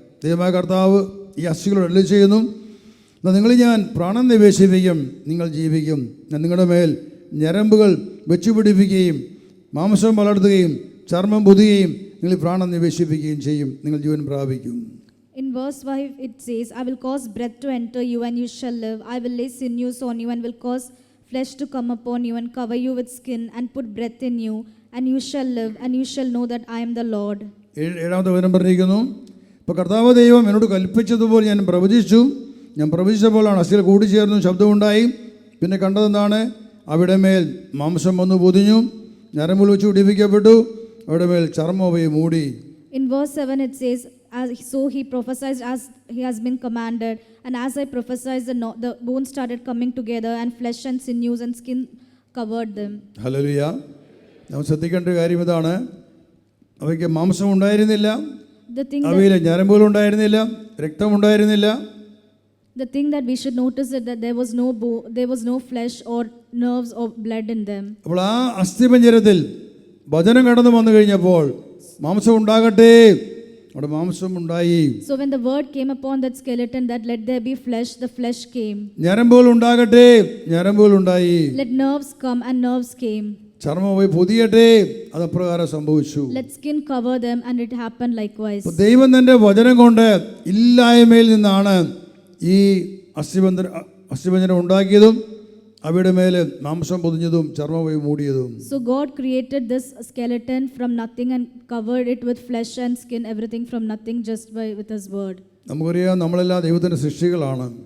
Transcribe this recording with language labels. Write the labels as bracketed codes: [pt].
[ml] ദൈവമായ കർത്താവ് ഈ അസ്ഥികളോട് അരുളി ചെയ്യുന്നു, എന്നാൽ നിങ്ങൾ ഞാൻ പ്രാണൻ നിവേശിപ്പിക്കും, നിങ്ങൾ ജീവിക്കും. ഞാൻ നിങ്ങളുടെ മേൽ ഞരമ്പുകൾ വെച്ചുപിടിപ്പിക്കുകയും മാംസം വളർത്തുകയും ചർമ്മം പുതുകയും നിങ്ങൾ പ്രാണൻ നിവേശിപ്പിക്കുകയും ചെയ്യും, നിങ്ങൾ ജീവൻ പ്രാപിക്കും. [en] In verse 5 it says, I will cause breath to enter you and you shall live. I will lay sinews on you and will cause flesh to come upon you and cover you with skin and put breath in you and you shall live and you shall know that I am the Lord. [ml] 7-ാമത്തെ വചനം പറഞ്ഞിരിക്കുന്നു, ഇപ്പോൾ കർത്താവ് ദൈവം എന്നോട് കൽപ്പിച്ചതുപോലെ ഞാൻ പ്രവചിച്ചു. ഞാൻ പ്രവചിച്ചപ്പോഴാണ് അസ്ഥികൾ കൂടിച്ചേർന്നു, ശബ്ദമുണ്ടായി. പിന്നെ കണ്ടതെന്താണ്? അവിടെ മേൽ മാംസം വന്നു പൊതിഞ്ഞു, ഞരമ്പുകൾ വെച്ച് പിടിപ്പിക്കപ്പെട്ടു, അവിടെ മേൽ ചർമ്മം അവയെ മൂടി. [en] In verse 7 it says, so he prophesied as he has been commanded, and as I prophesied, the bones started coming together, and flesh and sinews and skin covered them. [ml] Hallelujah. നമ്മൾ ശ്രദ്ധിക്കേണ്ട കാര്യം ഇതാണ്, അവയ്ക്ക് മാംസം ഉണ്ടായിരുന്നില്ല, അവയിൽ ഞരമ്പുകൾ ഉണ്ടായിരുന്നില്ല, രക്തമുണ്ടായിരുന്നില്ല. [en] The thing that we should notice is that there was no flesh or nerves or blood in them. [ml] അപ്പോൾ ആ അസ്ഥിപഞ്ജരത്തിൽ വചനം കടന്നു വന്നു കഴിഞ്ഞപ്പോൾ മാംസം ഉണ്ടാകട്ടെ, അവിടെ മാംസം ഉണ്ടായി. [en] So when the word came upon that skeleton that let there be flesh, the flesh came. [ml] ഞരമ്പുകൾ ഉണ്ടാകട്ടെ, ഞരമ്പുകൾ ഉണ്ടായി. [en] Let nerves come, and nerves came. [ml] ചർമ്മം പോയി പൊതിയട്ടെ, അത് അപ്രകാരം സംഭവിച്ചു. [en] Let skin cover them, and it happened likewise. [ml] ദൈവം തന്റെ വചനം കൊണ്ട് ഇല്ലായ്മയിൽ നിന്നാണ് ഈ അസ്ഥിപഞ്ജരം ഉണ്ടാക്കിയതും അവയുടെ മേലെ മാംസം പൊതിഞ്ഞതും ചർമ്മം പോയി മൂടിയതും. [en] So God created this skeleton from nothing and covered it with flesh and skin, everything from nothing, just with His word. [ml] നമുക്കറിയാം, നമ്മളെല്ലാം ദൈവത്തിന്റെ സൃഷ്ടികളാണ്.